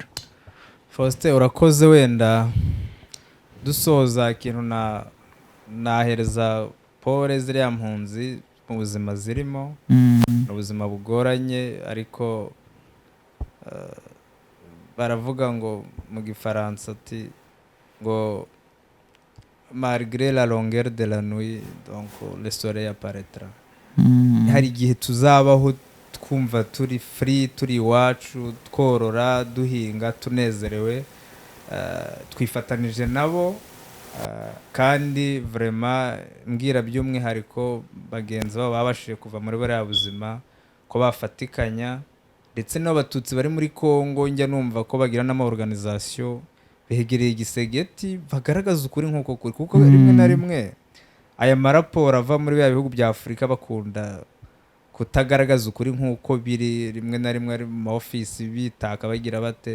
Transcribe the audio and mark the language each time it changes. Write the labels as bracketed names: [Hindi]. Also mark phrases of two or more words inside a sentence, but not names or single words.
[Kinyarwanda] Faustin, urakoze. Wenda dusoza ikintu nahereza pole ziriya mpunzi mu buzima zirimo, ubuzima bugoranye, ariko baravuga ngo mu gifaransa ati ngo [French] malgré la longueur de la nuit donc le soleil apparaîtra. [Kinyarwanda] Hari igihe tuzabaho twumva turi free, turi iwacu, tworora, duhinga, tunezerewe, twifatanije nabo, kandi vraiment mbwira by'umwihariko bagenzi babo babashije kuva muri buriya buzima ko bafatikanya, ndetse n'abatutsi bari muri Congo njya numva ko bagira n'ama-organisation begereye igisegeti bagaragaza ukuri nk'uko kuri, kuko rimwe na rimwe aya maraporo ava muri bya bihugu bya Afurika bakunda kutagaragaza ukuri nk'uko biri, rimwe na rimwe ari mu maofisi bitaka bagira bate.